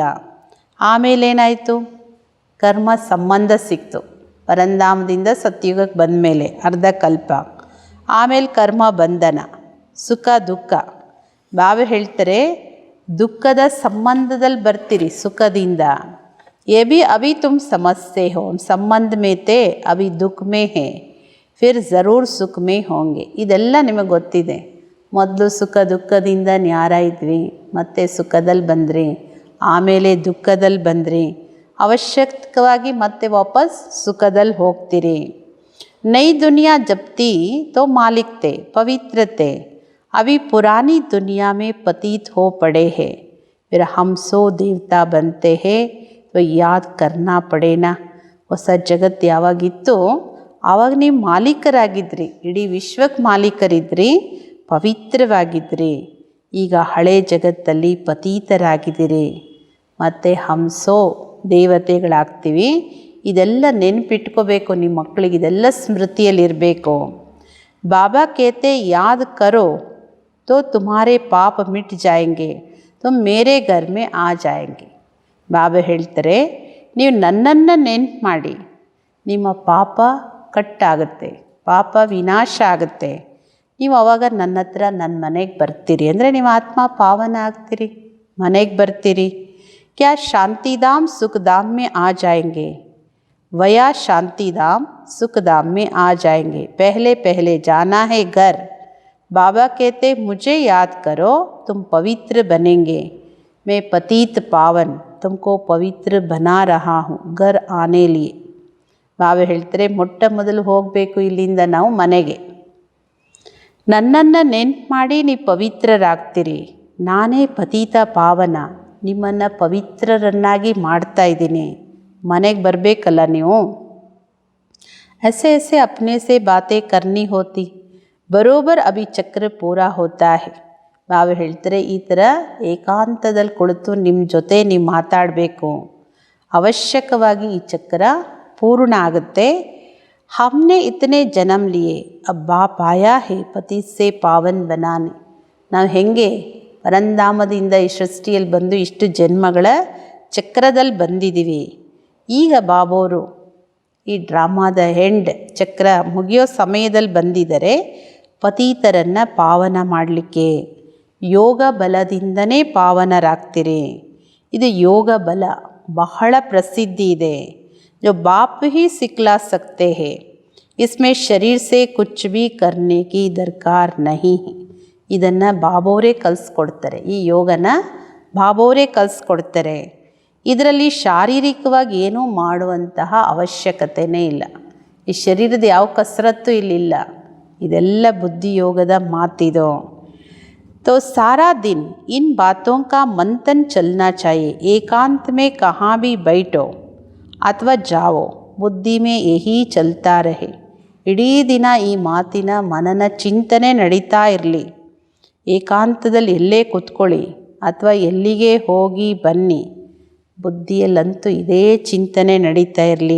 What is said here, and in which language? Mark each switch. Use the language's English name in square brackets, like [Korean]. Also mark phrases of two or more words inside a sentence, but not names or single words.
[Kannada] ಆಮೇಲೇನಾಯಿತು? ಕರ್ಮ ಸಂಬಂಧ ಸಿಕ್ತು ಪರಂಧಾಮದಿಂದ ಸತ್ಯುಗಕ್ಕೆ ಬಂದ ಮೇಲೆ ಅರ್ಧ ಕಲ್ಪ. ಆಮೇಲೆ ಕರ್ಮ ಬಂಧನ, ಸುಖ ದುಃಖ. ಬಾಬಾ ಹೇಳ್ತಾರೆ, ದುಃಖದ ಸಂಬಂಧದಲ್ಲಿ ಬರ್ತೀರಿ ಸುಖದಿಂದ. [Hindi] ये भी अभी तुम समझते हो, ಸಂಬಂಧ में थे अभी दुख में है, फिर ज़रूर सुख में होंगे. [Kannada] ಇದೆಲ್ಲ ನಿಮಗೆ ಗೊತ್ತಿದೆ. ಮೊದಲು ಸುಖ ದುಃಖದಿಂದ ನ್ಯಾರ ಇದ್ವಿ, ಮತ್ತೆ ಸುಖದಲ್ಲಿ ಬಂದ್ರಿ, ಆಮೇಲೆ ದುಃಖದಲ್ಲಿ ಬಂದ್ರಿ, ಅವಶ್ಯಕವಾಗಿ ಮತ್ತೆ ವಾಪಸ್ ಸುಖದಲ್ಲಿ ಹೋಗ್ತೀರಿ. [Hindi] ನई दुनिया जपती तो मालिक थे पवित्र थे, अभी पुरानी दुनिया में पतित हो पड़े हैं, फिर हम सो देवता बनते हैं तो याद करना पड़े ना. [Kannada] ಹೊಸ ಜಗತ್ತು ಯಾವಾಗಿತ್ತು ಆವಾಗ ನೀವು ಮಾಲೀಕರಾಗಿದ್ರಿ, ಇಡೀ ವಿಶ್ವಕ್ಕೆ ಮಾಲೀಕರಿದ್ರಿ, ಪವಿತ್ರವಾಗಿದ್ರಿ. ಈಗ ಹಳೆ ಜಗತ್ತಲ್ಲಿ ಪತೀತರಾಗಿದ್ದೀರಿ, ಮತ್ತು ಹಂಸೋ ದೇವತೆಗಳಾಗ್ತೀವಿ. ಇದೆಲ್ಲ ನೆನಪಿಟ್ಕೋಬೇಕು ನಿಮ್ಮ ಮಕ್ಕಳಿಗೆ, ಇದೆಲ್ಲ ಸ್ಮೃತಿಯಲ್ಲಿರಬೇಕು. [Hindi] ಬಾಬಾ कहते याद करो तो तुम्हारे पाप मिट जाएंगे, तुम मेरे घर में आ जाएंगे. [Kannada] ಬಾಬಾ ಹೇಳ್ತಾರೆ, ನೀವು ನನ್ನನ್ನು ನೆನಪು ಮಾಡಿ, ನಿಮ್ಮ ಪಾಪ ಕಟ್ಟಾಗುತ್ತೆ, ಪಾಪ ವಿನಾಶ ಆಗುತ್ತೆ. ನೀವು ಆವಾಗ ನನ್ನ ಹತ್ರ ನನ್ನ ಮನೆಗೆ ಬರ್ತೀರಿ, ಅಂದರೆ ನೀವು ಆತ್ಮ ಪಾವನ ಆಗ್ತೀರಿ, ಮನೆಗೆ ಬರ್ತೀರಿ. [Hindi] क्या शांतिधाम सुखधाम में आ जाएंगे, वया शांतिधाम सुखधाम में आ जाएंगे. पहले पहले जाना है घर. बाबा कहते मुझे याद करो तुम पवित्र बनेंगे. मैं पतित पावन तुमको पवित्र बना रहा हूँ घर आने लिए. [Kannada] ಬಾಬಾ ಹೇಳ್ತಾರೆ, ಮೊಟ್ಟ ಮೊದಲು ಹೋಗಬೇಕು ಇಲ್ಲಿಂದ ನಾವು ಮನೆಗೆ. ನನ್ನನ್ನು ನೆನಪು ಮಾಡಿ ನೀವು ಪವಿತ್ರರಾಗ್ತೀರಿ. ನಾನೇ ಪತಿತ ಪಾವನ, ನಿಮ್ಮನ್ನು ಪವಿತ್ರರನ್ನಾಗಿ ಮಾಡ್ತಾ ಇದ್ದೀನಿ. ಮನೆಗೆ ಬರಬೇಕಲ್ಲ ನೀವು. [Hindi] ऐसे ऐसे अपने से बातें करनी होती, बराबर अभी चक्र पूरा होता है. [Kannada] ಬಾಬಾ ಹೇಳ್ತಾರೆ, ಈ ಥರ ಏಕಾಂತದಲ್ಲಿ ಕುಳಿತು ನಿಮ್ಮ ಜೊತೆ ನೀವು ಮಾತಾಡಬೇಕು. ಅವಶ್ಯಕವಾಗಿ ಈ ಚಕ್ರ ಪೂರ್ಣ ಆಗುತ್ತೆ. [Hindi] हमने इतने जन्म लिए, अब बाप आया है पति से पावन बनाने. [Kannada] ನಾವು ಹೆಂಗೆ ಪರಂಧಾಮದಿಂದ ಈ ಸೃಷ್ಟಿಯಲ್ಲಿ ಬಂದು ಇಷ್ಟು ಜನ್ಮಗಳ ಚಕ್ರದಲ್ಲಿ ಬಂದಿದ್ದೀವಿ. ಈಗ ಬಾಬೋರು ಈ ಡ್ರಾಮಾದ ಹೆಂಡ್ ಚಕ್ರ ಮುಗಿಯೋ ಸಮಯದಲ್ಲಿ ಬಂದಿದ್ದಾರೆ, ಪತೀತರನ್ನು ಪಾವನ ಮಾಡಲಿಕ್ಕೆ. ಯೋಗ ಬಲದಿಂದನೇ ಪಾವನರಾಗ್ತೀರಿ. ಇದು ಯೋಗ ಬಲ ಬಹಳ ಪ್ರಸಿದ್ಧಿ ಇದೆ. [Hindi] जो बाप ही सिखला सकते हैं, इसमें शरीर से कुछ भी करने की दरकार नहीं है. [Kannada] ಇದನ್ನು ಬಾಬೋರೇ ಕಲಿಸ್ಕೊಡ್ತಾರೆ. ಈ ಯೋಗನ ಬಾಬೋರೇ ಕಲಿಸ್ಕೊಡ್ತಾರೆ. ಇದರಲ್ಲಿ ಶಾರೀರಿಕವಾಗಿ ಏನೂ ಮಾಡುವಂತಹ ಅವಶ್ಯಕತೆಯೇ ಇಲ್ಲ. ಈ ಶರೀರದ ಯಾವ ಕಸರತ್ತು ಇಲ್ಲಿಲ್ಲ. ಇದೆಲ್ಲ ಬುದ್ಧಿಯೋಗದ ಮಾತಿದು. [Hindi] तो सारा दिन इन बातों का मंथन चलना चाहिए. एकांत में कहाँ भी बैठो ಅಥವಾ जाओ, बुद्धि में यही चलता रहे. [Kannada] ಇಡೀ ದಿನ ಈ ಮಾತಿನ ಮನನ ಚಿಂತನೆ ನಡೀತಾ ಇರಲಿ. ಏಕಾಂತದಲ್ಲಿ ಎಲ್ಲೇ ಕೂತ್ಕೊಳ್ಳಿ ಅಥವಾ ಎಲ್ಲಿಗೆ ಹೋಗಿ ಬನ್ನಿ, ಬುದ್ಧಿಯಲ್ಲಂತೂ ಇದೇ ಚಿಂತನೆ ನಡೀತಾ ಇರಲಿ.